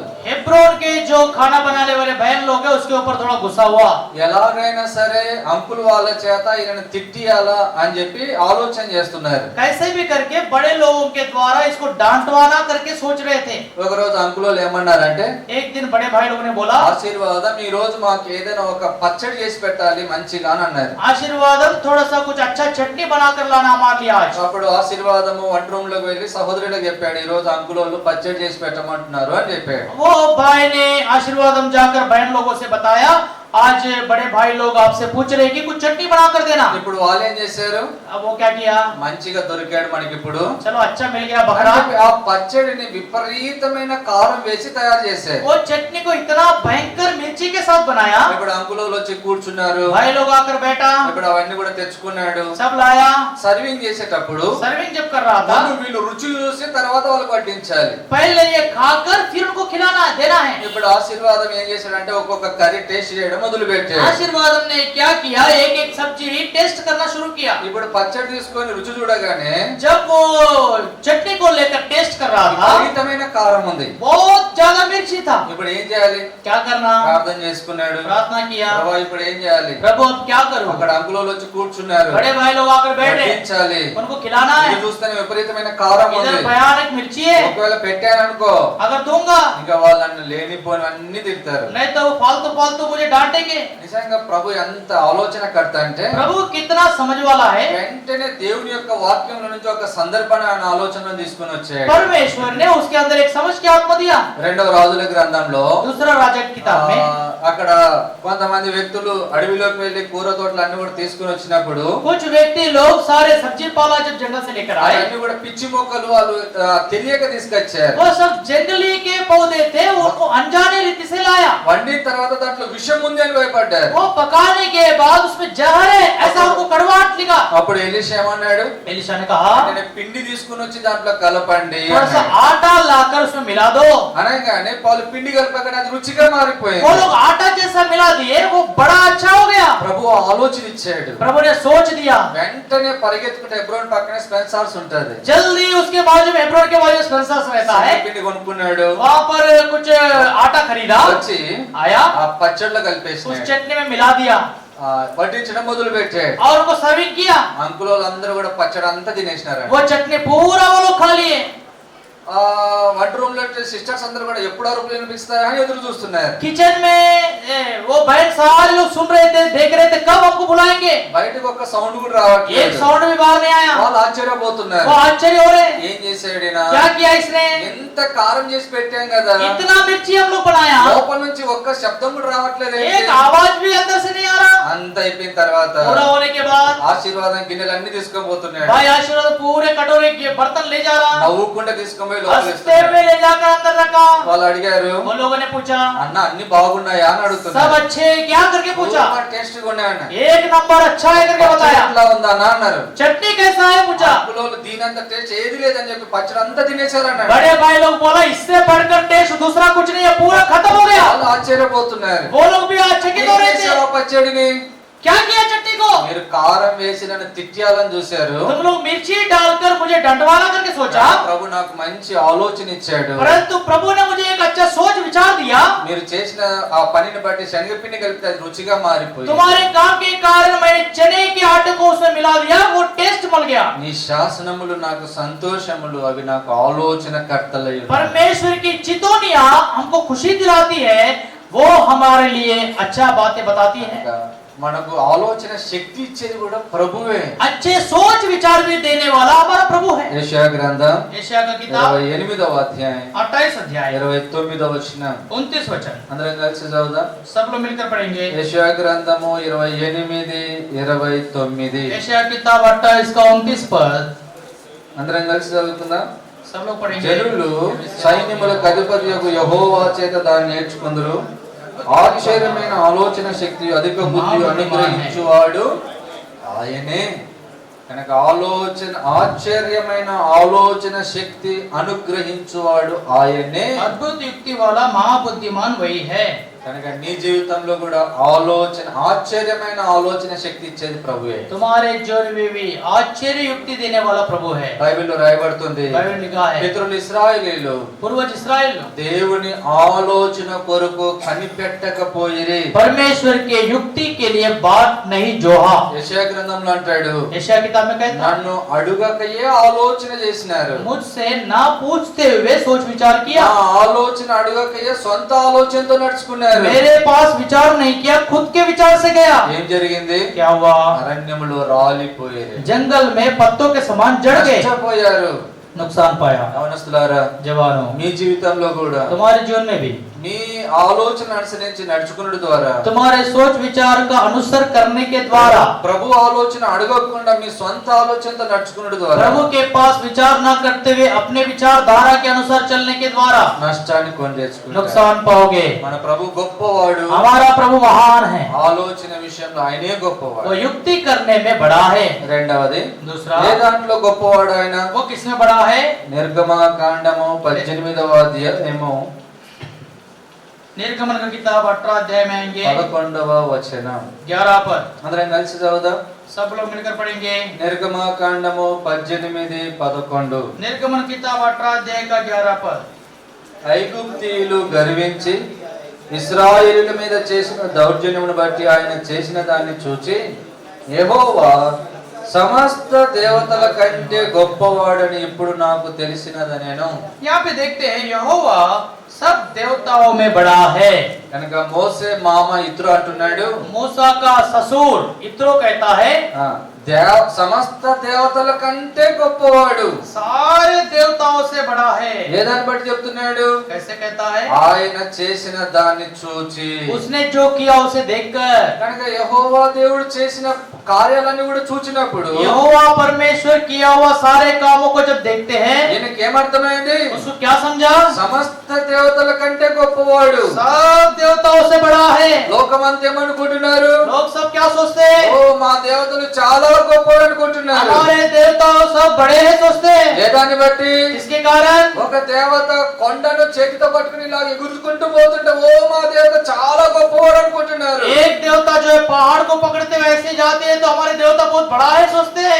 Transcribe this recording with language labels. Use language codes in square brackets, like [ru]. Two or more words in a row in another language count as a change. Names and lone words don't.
[hi] हेब्रोन के जो खाना बनाने वाले बहन लोग हैं उसके ऊपर थोड़ा गुस्सा हुआ। [te] ఎలాగైనా సరే అంకుల్ వాళ్ళ చేత ఈయనను తిట్టియాలా అని చెప్పి ఆలోచన చేస్తున్నారు. [hi] कैसे भी करके बड़े लोगों के द्वारा इसको डांटवाना करके सोच रहे थे। [te] ఒక రోజు అంకుల్ వాళ్ళు ఏమన్నారంటే, [hi] एक दिन बड़े भाई लोगों ने बोला, [te] ఆశీర్వాదం ఈ రోజు మాకు ఏదైనా ఒక పచ్చడి చేసి పెట్టాలి మంచిగా అని అన్నారు. [hi] आशीर्वादम थोड़ा सा कुछ अच्छा चटनी बनाकर लाना हमारे लिए आज। [te] అప్పుడు ఆశీర్వాదము వంట రూమ్ లోకి వెళ్ళి సహోదరులకు చెప్పాడు, ఈ రోజు అంకుల్ వాళ్ళు పచ్చడి చేసి పెట్టమంటున్నారు అని చెప్పాడు. [hi] वो भाई ने आशीर्वादम जाकर बहन लोगों से बताया, आज बड़े भाई लोग आपसे पूछ रहे कि कुछ चटनी बना कर देना। [te] ఇప్పుడు వాళ్ళు ఏం చేశారు, [hi] अब वो क्या किया, [te] మంచిగా దొరికాడు మనకి ఇప్పుడు [hi] चलो अच्छा मिल गया [te] అని [hi] बकरा। [te] చెప్పి ఆ పచ్చడిని విపరీతమైన కారం వేసి తయారు చేశారు. [hi] वो चटनी को इतना भयंकर मिर्ची के साथ बनाया। [te] ఇప్పుడు అంకుల్ వాళ్ళు వచ్చి కూర్చున్నారు, [hi] भाई लोग आकर बैठा, [te] ఇప్పుడు అవన్నీ కూడా తెచ్చుకున్నాడు. [hi] सब लाया। [te] సర్వింగ్ చేసేటప్పుడు [hi] सर्विंग जब कर रहा था, [te] ముందు వీళ్ళు రుచి చూసి తర్వాత వాళ్ళకి వడ్డించాలి. [hi] पहले ये खाकर फिर उनको खिलाना देना है। [te] ఇప్పుడు ఆశీర్వాదం ఏం చేశాడంటే ఒక్కొక్క [en] curry taste [te] చేయడం మొదలు పెట్టాడు. [hi] आशीर्वादम ने क्या किया, एक एक सब्जी टेस्ट करना शुरू किया। [te] ఇప్పుడు పచ్చడి తీసుకొని రుచి చూడగానే [hi] जब वो चटनी को लेकर टेस्ट कर रहा था, [te] విపరీతమైన కారం ఉంది. [hi] बहुत ज्यादा मिर्ची था। [te] ఇప్పుడు ఏం చేయాలి, [hi] क्या करना, [te] ప్రార్థన చేసుకున్నాడు. [hi] प्रार्थना किया, [te] ప్రభు ఇప్పుడు ఏం చేయాలి, [hi] प्रभु अब क्या करूं। [te] అక్కడ అంకులోళ్ళు వచ్చి కూర్చున్నారు, [hi] बड़े भाई लोग आकर बैठे, [te] వడ్డించాలి. [hi] उनको खिलाना है। [te] ఇది చూస్తేనే విపరీతమైన కారం [hi] इधर [te] ఉంది. [hi] भयानक मिर्ची है, [te] ఒకవేళ పెట్టాను అనుకో [hi] अगर दूंगा [te] ఇంకా వాళ్ళు నన్ను లేనిపోని అన్ని తిడతారు. [hi] नहीं तो वो फालतू फालतू मुझे डांटेंगे। [te] నిజంగా ప్రభు ఎంత ఆలోచనకర్త అంటే [hi] प्रभु कितना समझ वाला है। [te] వెంటనే దేవుని యొక్క వాక్యంలో నుంచి ఒక సందర్భాన్ని ఆయన ఆలోచన తీసుకుని వచ్చాడు. [hi] परमेश्वर ने उसके अंदर एक समझ की आत्मा दिया। [te] రెండవ రాజుల గ్రంథంలో [hi] दूसरा राजा की किताब में [te] అక్కడ కొంతమంది వ్యక్తులు అడవిలోకి వెళ్లి కూర తోటలు అన్ని కూడా తీసుకుని వచ్చినప్పుడు [hi] कुछ व्यक्ति लोग सारे सब्जी पाला जब जंगल से लेकर आए, [te] అవన్నీ కూడా పిచ్చి మొక్కలు వాళ్ళు తెలియక తీసుకొచ్చారు. [hi] वो सब जंगली के पौधे थे, उनको अनजाने रीति से लाया। [te] వండిన తర్వాత దాంట్లో విషం ఉంది అని భయపడ్డారు. [hi] वो पकाने के बाद उसमें जहर है ऐसा उनको कड़वाहट लगा। [te] అప్పుడు ఎలీషా ఏమన్నాడు, [hi] एलीशा ने कहा, [te] నేను పిండి తీసుకుని వచ్చి దాంట్లో కలపండి [hi] थोड़ा सा [te] అన్నాడు. [hi] आटा लाकर उसमें मिला दो। [te] అనగానే వాళ్ళు పిండి కలిపగానే అది రుచిగా మారిపోయింది. [hi] वो लोग आटा जैसा मिला दिए, वो बड़ा अच्छा हो गया। [te] ప్రభు ఆలోచన ఇచ్చాడు. [hi] प्रभु ने सोच दिया। [te] వెంటనే పరిగెత్తుకుంటే హెబ్రోన్ పక్కనే స్పెన్సర్స్ ఉంటది. [hi] जल्दी उसके बाजू में हेब्रोन के बाजू में स्पेंसर्स रहता है, [te] పిండి కొనుక్కున్నాడు. [hi] वहां पर कुछ आटा खरीदा, [te] వచ్చి [hi] आया, [te] ఆ పచ్చడిలో [hi] उस [te] కలిపేసినాడు. [hi] चटनी में मिला दिया [te] వడ్డించడం మొదలు పెట్టాడు. [hi] और उनको सर्विंग किया। [te] అంకుల్ వాళ్ళందరూ కూడా పచ్చడి అంతా తినేసినారు. [hi] वो चटनी पूरा वो लोग खा लिए। [te] వంట రూమ్ లో సిస్టర్స్ అందరూ కూడా ఎప్పుడు అరుపులు వినిపిస్తాయని ఎదురు చూస్తున్నారు. [hi] किचन में वो बहन सारे लोग सुन रहे थे, देख रहे थे कब हमको बुलाएंगे। [te] బయటకు ఒక సౌండ్ కూడా రావట్లేదు. [hi] एक साउंड भी बाहर नहीं आया। [te] వాళ్ళు ఆశ్చర్యపోతున్నారు. [hi] वो आश्चर्य हो रहे, [te] ఏం చేశాడు ఈయన? [hi] क्या किया इसने? [te] ఎంత కారం చేసి పెట్టాం కదా, [hi] इतना मिर्ची हम लोग बनाया, [te] లోపల నుంచి ఒక్క శబ్దం కూడా రావట్లేదు. [hi] एक आवाज भी अंदर से नहीं आ रहा। [te] అంత అయిపోయిన తర్వాత [hi] पूरा होने के बाद [te] ఆశీర్వాదం గిన్నెలు అన్ని తీసుకొని పోతున్నాడు. [hi] भाई आशीर्वाद पूरे कटोरे के बर्तन ले जा रहा, [te] నవ్వుకుంటే తీసుకొని పోయి లోపల [hi] हंसते हुए ले जाकर अंदर रखा। [te] వాళ్ళు అడిగారు, [hi] वो लोगों ने पूछा [te] అన్న అన్ని బాగున్నాయా అని అడుగుతున్నారు. [hi] सब अच्छे क्या करके पूछा, [te] టేస్ట్ గా ఉన్నాయన్న. [hi] एक नंबर अच्छा है करके बताया। [te] ఎట్లా ఉందా అన్న అన్నారు. [hi] चटनी कैसा है पूछा, [te] అంకులోళ్ళు దీనంత టేస్ట్ ఏది లేదని చెప్పి పచ్చడి అంతా తినేశారు అన్నాడు. [hi] बड़े भाई लोग बोला इससे बढ़कर टेस्ट दूसरा कुछ नहीं है, पूरा खत्म हो गया। [te] వాళ్ళు ఆశ్చర్యపోతున్నారు. [hi] वो लोग भी आश्चर्यचकित हो रहे थे, [te] ఆ పచ్చడిని [hi] क्या किया चटनी को? [te] మీరు కారం వేసి నన్ను తిట్టాలని చూశారు. [hi] तुम लोग मिर्ची डालकर मुझे डंडवाना करके सोचा, [te] ప్రభు నాకు మంచి ఆలోచన ఇచ్చాడు. [hi] परंतु प्रभु ने मुझे एक अच्छा सोच विचार दिया। [te] మీరు చేసిన ఆ పనిని బట్టి శనగపిండి కలిపితే అది రుచిగా మారిపోయింది. [hi] तुम्हारे काम के कारण मैंने चने के आटे को उसमें मिला दिया, वो टेस्ट मिल गया। [te] నీ శాసనములు నాకు సంతోషములు, అవి నాకు ఆలోచన కర్తలై ఉన్నాయి. [hi] परमेश्वर की चितौनियां हमको खुशी दिलाती है, वो हमारे लिए अच्छा बातें बताती है। [te] మనకు ఆలోచన శక్తి ఇచ్చేది కూడా ప్రభువే. [hi] अच्छे सोच विचार भी देने वाला हमारा प्रभु है। [te] యెషయా గ్రంథం [hi] यशायाह का किताब [te] 28వ అధ్యాయం [hi] 28 अध्याय [te] 29వ వచనం [hi] 29 वचन, [te] అందరం కలిసి చదువుదాం. [hi] सब लोग मिलकर पढ़ेंगे। [te] యెషయా గ్రంథము 28:29. [hi] यशायाह किताब 28 का 29 पद, [te] అందరం కలిసి చదువుకుందాం. सब लोग पढ़ेंगे। జనులు సైన్యములకు అధిపతియగు యెహోవా చేత దాన్ని నేర్చుకుందురు. ఆశ్చర్యమైన ఆలోచన శక్తి, అధిక బుద్ధి అనుగ్రహించువాడు ఆయనే. కనుక ఆశ్చర్యమైన ఆలోచన శక్తి అనుగ్రహించువాడు ఆయనే. [hi] अद्भुत युक्ति वाला महाबुद्धिमान वही है। [te] కనుక నీ జీవితంలో కూడా ఆశ్చర్యమైన ఆలోచన శక్తి ఇచ్చేది ప్రభువే. [hi] तुम्हारे जीवन में भी आश्चर्य युक्ति देने वाला प्रभु है। [te] బైబిల్లో రాయబడుతుంది, [hi] बाइबल में लिखा है, [te] పితరులు ఇశ్రాయేలీయులు [hi] पूर्वज इस्राएल [te] దేవుని ఆలోచన కొరకు కనిపెట్టకపోయిరి. [hi] परमेश्वर के युक्ति के लिए बात नहीं जोहा। [te] యెషయా గ్రంథంలో అంటాడు, [hi] यशायाह किताब में कहता है, [te] నన్ను అడుగకయే ఆలోచన చేసినారు. [hi] मुझसे ना पूछते हुए सोच विचार [te] నా [hi] किया, [te] ఆలోచన అడుగకయే సొంత ఆలోచనతో నడుచుకున్నారు. [hi] मेरे पास विचार नहीं किया, खुद के विचार से गया। [te] ఏం జరిగింది? [hi] क्या हुआ? [te] అరణ్యములో రాలిపోయారు, [hi] जंगल में पत्तों के समान जड़ गए, [te] నష్టపోయారు. [hi] नुकसान पाया। [te] యవనస్తులారా, [hi] जवानों, [te] మీ జీవితంలో కూడా [hi] तुम्हारे जीवन में भी [te] మీ ఆలోచన అనుసరించి నడుచుకున్నడు ద్వారా, [hi] तुम्हारे सोच विचार का अनुसर करने के द्वारा, [te] ప్రభు ఆలోచన అడగకుండా మీ సొంత ఆలోచనతో నడుచుకున్నడు ద్వారా [hi] प्रभु के पास विचार न करते हुए अपने विचार धारा के अनुसार चलने के द्वारा [te] నష్టాన్ని కొని తెచ్చుకుంటారు. [hi] नुकसान पाओगे। [te] మన ప్రభు గొప్పవాడు. [hi] हमारा प्रभु महान है, [te] ఆలోచన విషయంలో ఆయనే గొప్పవాడు. [hi] वो युक्ति करने में बड़ा है। [te] రెండవది, [hi] दूसरा, [te] ఏ దాంట్లో గొప్పవాడు ఆయన? [hi] वो किसमें बड़ा है? [te] నిర్గమకాండము 18వ అధ్యాయము [hi] निर्गमन का किताब 18 अध्याय में आएंगे [te] 11వ వచనం. [hi] 11 पद, [te] అందరం కలిసి చదువుదాం. [hi] सब लोग मिलकर पढ़ेंगे। [te] నిర్గమకాండము 18:11. [hi] निर्गमन किताब 18 अध्याय का 11 पद, [te] ఐగుప్తీయులు గర్వించి ఇశ్రాయేలుల మీద చేసిన దౌర్జన్యమును బట్టి ఆయన చేసిన దాన్ని చూచి, యెహోవా సమస్త దేవతల కంటే గొప్పవాడని ఇప్పుడు నాకు తెలిసినదనేను. [hi] यहाँ पे देखते हैं यहोवा सब देवताओं में बड़ा है। [te] కనుక మోసే మామ ఇత్రో అంటున్నాడు, [hi] मूसा का ससुर इत्रो कहता है, [te] సమస్త దేవతల కంటే గొప్పవాడు. [hi] सारे देवताओं से बड़ा है। [te] ఏదాన్ని బట్టి చెప్తున్నాడు? [hi] कैसे कहता है? [te] ఆయన చేసిన దాన్ని చూచి. [hi] उसने जो किया उसे देखकर। [te] కనుక యెహోవా దేవుడు చేసిన కార్యాలన్నీ కూడా చూచినప్పుడు [hi] यहोवा परमेश्वर किया हुआ सारे कामों को जब देखते हैं [te] ఈయనకి ఏమర్థమైంది? [hi] उसको क्या समझा? [te] సమస్త దేవతల కంటే గొప్పవాడు. [hi] सब देवताओं से बड़ा है। [te] లోకమంతా ఏమనుకుంటున్నారు? [hi] लोग सब क्या सोचते हैं? [te] ఓ మా దేవతలు చాలా గొప్పవాడు అనుకుంటున్నారు. [hi] हमारे देवता सब बड़े हैं सोचते हैं। [te] ఏ దాన్ని బట్టి? [hi] इसके कारण [te] ఒక దేవత కొండను చేతితో పట్టుకుని ఇలా ఎగురుకుంటూ పోతుంటే ఓ మా దేవత చాలా గొప్పవాడు అనుకుంటున్నారు. [hi] एक देवता जो है पहाड़ को पकड़ते हुए ऐसे जाते हैं तो हमारे देवता बहुत बड़ा है सोचते हैं।